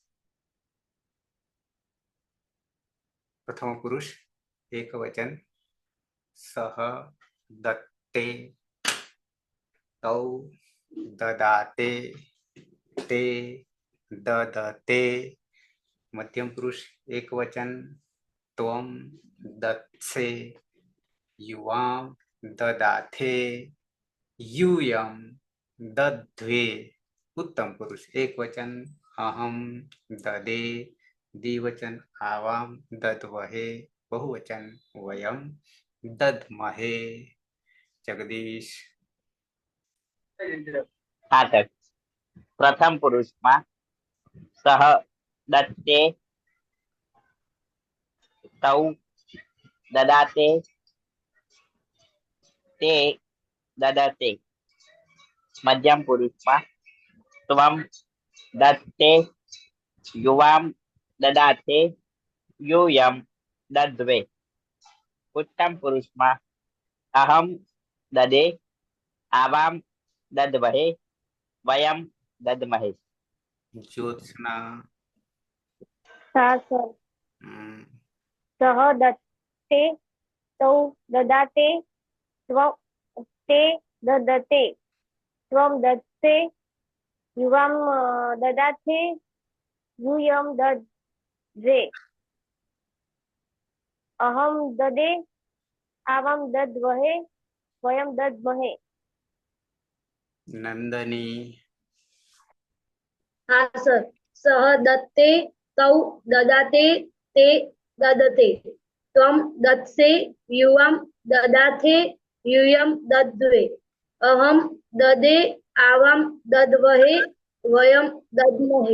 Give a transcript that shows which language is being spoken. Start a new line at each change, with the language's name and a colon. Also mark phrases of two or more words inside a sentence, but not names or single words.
Sanskrit: પ્રથમ પુરુષ એક વચન સહ દત્તે તૌ દદાતે તે દદતે. મધ્યમ પુરુષ એક વચન ત્વમ દત્સે યુવામ દદાથે यूयम दध्वे. उत्तम पुरुष एक वचन अहम ददे, द्विवचन आवाम दद्वहे, बहुवचन वयम दद्महे. जगदीश.
Gujarati: હા સર,
Sanskrit: પ્રથમ પુરુષમાં સહ દત્તે તૌ દદાતે તે દદતે. મધ્યમ પુરુષમાં ત્વમ દત્તે યુવામ દદાતે यूयम दद्वे. उत्तम पुरुषમાં અહમ દદે આવામ દદ્વહે વયમ દદ્મહે. ज्योत्सना.
Gujarati: હા સર. हम्म,
Sanskrit: સહ દત્તે તૌ દદાતે તે દદતે ત્વમ દત્તે યુવામ દદાથે यूयम दद्वे अहम ददे आवाम दद्वहे वयम दद्महे. नंदनी.
Hindi: हाँ सर,
Sanskrit: सह दत्ते तौ ददाते ते ददते त्वं दत्से युवां ददाथे यूयं दद्वे अहं ददे आवां दद्वहे वयं दद्महे.